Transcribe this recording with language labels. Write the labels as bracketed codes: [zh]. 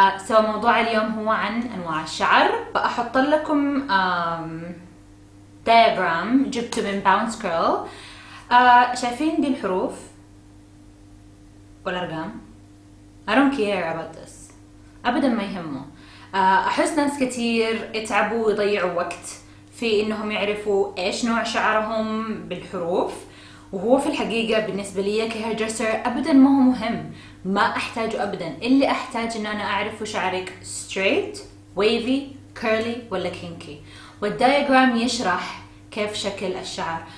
[ar] موضوع اليوم هو عن انواع الشعر. فاحط لكم diagram جبته من Bounce Curl. شايفين دي الحروف والارقام؟ [en] I don't care about this. [ar] ابدا ما يهمه. احس ناس كتير اتعبوا ويضيعوا وقت في انهم يعرفوا ايش نوع شعرهم بالحروف، وهو في الحقيقة بالنسبة لي كهير دريسر ابدا ما هو مهم، ما احتاجه ابدا. اللي احتاج ان انا اعرف شعرك straight, wavy, curly ولا kinky، والدايجرام يشرح كيف شكل الشعر.